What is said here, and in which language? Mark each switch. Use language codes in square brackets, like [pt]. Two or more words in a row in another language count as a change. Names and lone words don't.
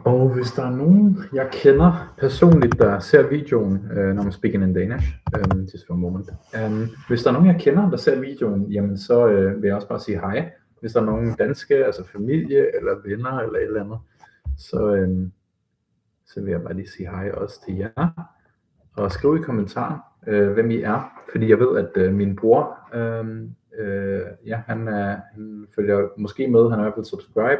[da] hvis der er nogen, jeg kender personligt, der ser videoen, når [en] I'm speaking in Danish, just for a moment. [da] Hvis der er nogen, jeg kender, der ser videoen, jamen så vil jeg også bare sige hej. Hvis der er nogen danske, altså familie eller venner eller et eller andet, så vil jeg bare lige sige hej også til jer. Og skriv i kommentarer, hvem I er, fordi jeg ved, at min bror, han følger måske med, han er i hvert fald subscribed.